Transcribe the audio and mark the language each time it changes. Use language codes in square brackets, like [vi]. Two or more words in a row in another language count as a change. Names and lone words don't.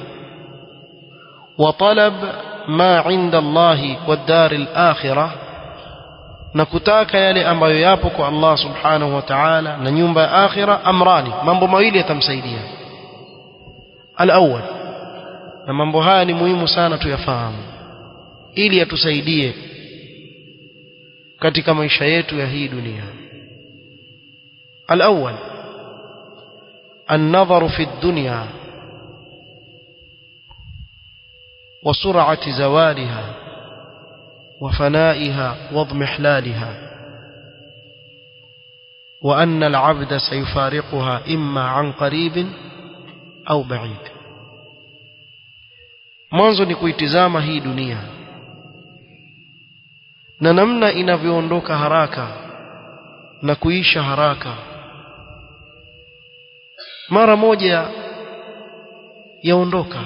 [ar] وطلب ما عند الله والدار الآخرة, [sw] na kutaka yale ambayo yapo kwa Allah [ar] سبحانه وتعالى [sw] na nyumba ya akhira. Amrani, mambo mawili yatamsaidia. Al-awwal, na mambo haya ni muhimu sana tuyafahamu ili yatusaidie katika maisha yetu ya hii dunia. [ar] الأول النظر في الدنيا وسرعة زوالها وفنائها واضمحلالها، وأن العبد سيفارقها إما عن قريب أو بعيد. [sw] mwanzo ni kuitizama hii dunia na namna inavyoondoka haraka na kuisha haraka, mara moja yaondoka.